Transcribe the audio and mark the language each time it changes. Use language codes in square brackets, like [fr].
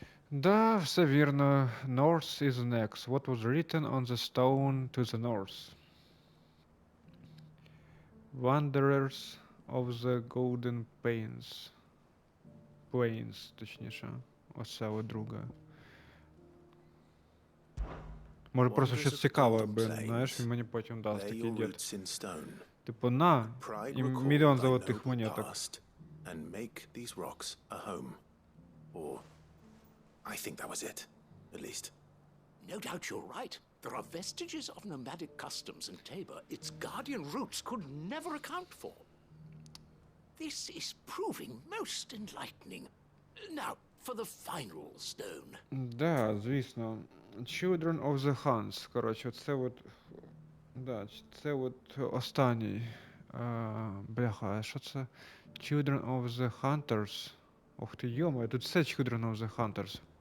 [uk] Да, все вірно. [en] North is next. What was written on the stone to the north? Wanderers of the Golden Plains, точніше. [uk] Оце от друге. Може просто щось цікаве, знаєш, він мені потім дасть такий дід. Типу, на, і мільйон золотих монеток. [en] And make these rocks a home. Or I think that was it, at least. No doubt you're right. There are vestiges of nomadic customs in Tabor its guardian roots could never account for. This is proving most enlightening. Now, for the final stone. [uk] Да, звісно. [en] Children of the Huns. [uk] Коротше, це от... Да, це от останній. Бляха, а що це? [en] Children of the Hunters. [uk] Ох ти, йома, тут все [en] Children of the Hunters.